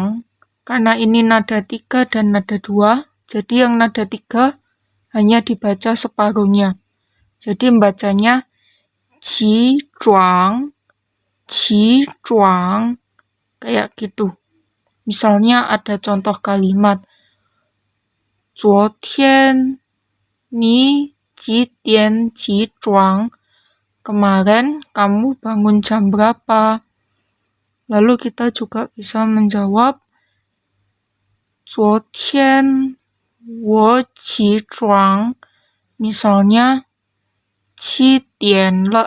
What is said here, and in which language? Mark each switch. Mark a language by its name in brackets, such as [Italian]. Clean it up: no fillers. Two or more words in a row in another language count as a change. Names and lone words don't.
[Indonesian] Karena ini nada 3 dan nada 2, jadi yang nada 3 hanya dibaca separuhnya. Jadi membacanya [Chinese] 起床, 起床, [Indonesian] kayak gitu. Misalnya ada contoh kalimat, [Chinese] 昨天你几点起床? [Indonesian] Kemarin kamu bangun jam berapa? Lalu kita juga bisa menjawab, [Chinese] 昨天我起床. [Indonesian] Misalnya, [Chinese] 7点了.